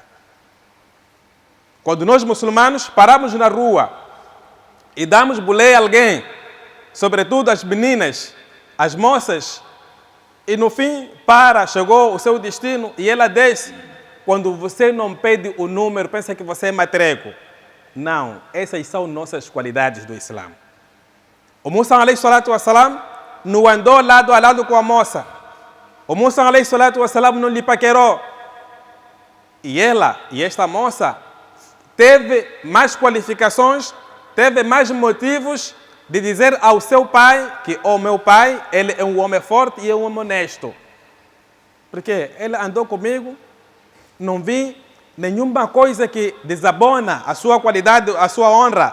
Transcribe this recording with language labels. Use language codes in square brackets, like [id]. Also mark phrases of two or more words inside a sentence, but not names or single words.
[pt] Quando nós muçulmanos paramos na rua e damos boleia a alguém, sobretudo as meninas, as moças, e no fim chegou o seu destino e ela desce, quando você não pede o número, pensa que você é matreco. Não, essas são nossas qualidades do Islã. [ar] O Musa, عليه الصلاة والسلام, [pt] não andou lado a lado com a moça. [ar] O Musa, عليه الصلاة والسلام, [pt] não lhe paquerou. E esta moça, teve mais qualificações, teve mais motivos de dizer ao seu pai que o meu pai, ele é um homem forte e é um homem honesto. Porque ele andou comigo, não vi nenhuma coisa que desabona a sua qualidade, a sua honra.